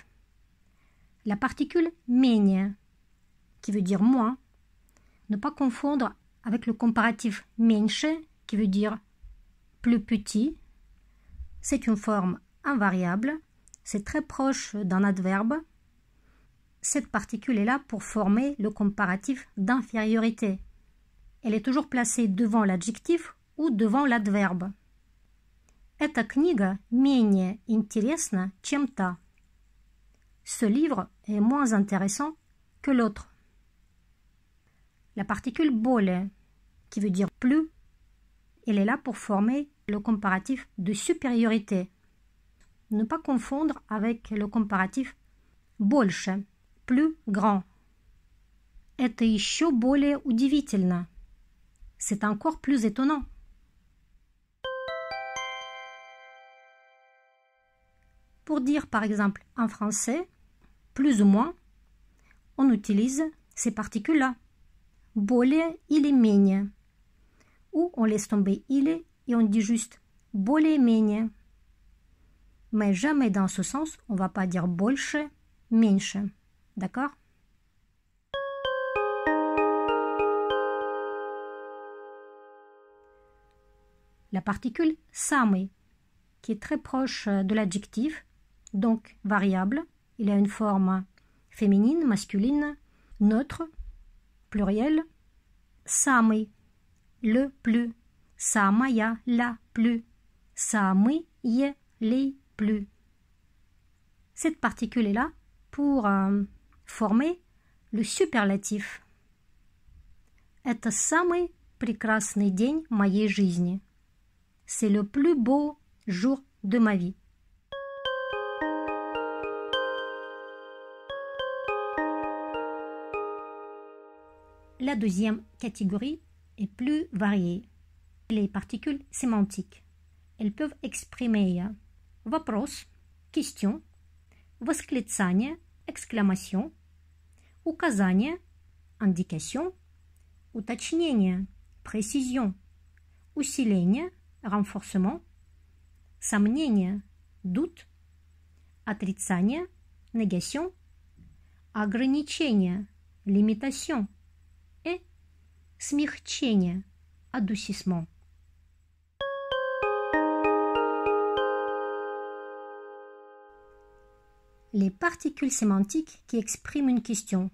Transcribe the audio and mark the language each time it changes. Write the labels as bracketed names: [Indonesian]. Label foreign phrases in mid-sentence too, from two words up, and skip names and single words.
[French] La particule менее, qui veut dire moins, ne pas confondre avec le comparatif меньше, qui veut dire plus petit. C'est une forme invariable, c'est très proche d'un adverbe. Cette particule est là pour former le comparatif d'infériorité. Elle est toujours placée devant l'adjectif ou devant l'adverbe. [Russian] Эта книга менее интересна, чем та. [French] Ce livre est moins intéressant que l'autre. La particule более, qui veut dire plus, elle est là pour former le comparatif de supériorité. Ne pas confondre avec le comparatif больше, plus grand. [Russian] Это еще более удивительно. [French] C'est encore plus étonnant. Pour dire par exemple en français, plus ou moins, on utilise ces particules-là. [Russian] Более или менее. [French] Ou on laisse tomber или et on dit juste более-менее. Mais jamais dans ce sens, on ne va pas dire [Russian] больше, меньше. [French] D'accord? La particule самый, qui est très proche de l'adjectif, donc variable. Il a une forme féminine, masculine, neutre, pluriel. Самый, le plus. Самая, la plus. Самые, les plus. Cette particule est là pour former le superlatif. [Russian] Это самый прекрасный день моей жизни. [French] C'est le plus beau jour de ma vie. La deuxième catégorie est plus variée. Les particules sémantiques. Elles peuvent exprimer вопрос, question, восклицание, exclamation, указание, indication, уточнение, précision, усиление, renforcement, сомнение, doute, отрицание, négation, ограничение, limitation, et смягчение, adoucissement. Les particules sémantiques qui expriment une question.